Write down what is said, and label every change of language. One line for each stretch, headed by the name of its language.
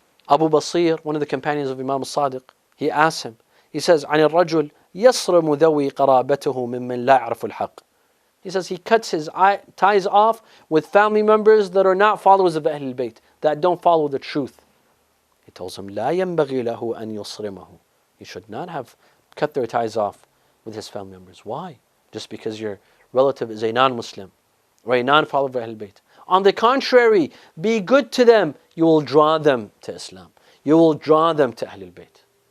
English: Abu Basir, one of the companions of Imam al-Sadiq, he asks him, he says,
Arabic: عن الرجل يصرم ذوي قرابته ممن لا يعرف الحق.
English: He says he cuts his ties off with family members that are not followers of Ahlul Bayt, that don't follow the truth. He tells him,
Arabic: لا ينبغي له أن يصرمه.
English: He should not have cut their ties off with his family members. Why? Just because your relative is a non-Muslim or a non-follower of Ahlul Bayt. On the contrary, be good to them. You will draw them to Islam. You will draw them to Ahlul Bayt.